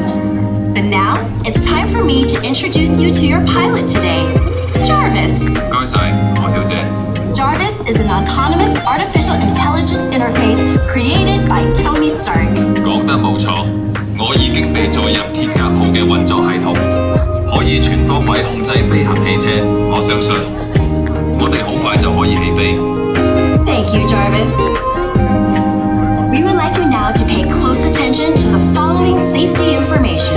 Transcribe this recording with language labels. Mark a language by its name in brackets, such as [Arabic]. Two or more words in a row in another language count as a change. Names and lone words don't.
[English] But now, it's time for me to introduce you to your pilot today, Jarvis. Jarvis is an autonomous artificial intelligence interface created by Tony Stark. [Cantonese] 講得冇錯，我已經被載入鐵甲號嘅運作系統，可以全方位控制飛行汽車。我相信我哋好快就可以起飛。 [English] Thank you, Jarvis. We would like you now to pay close attention to the following safety information.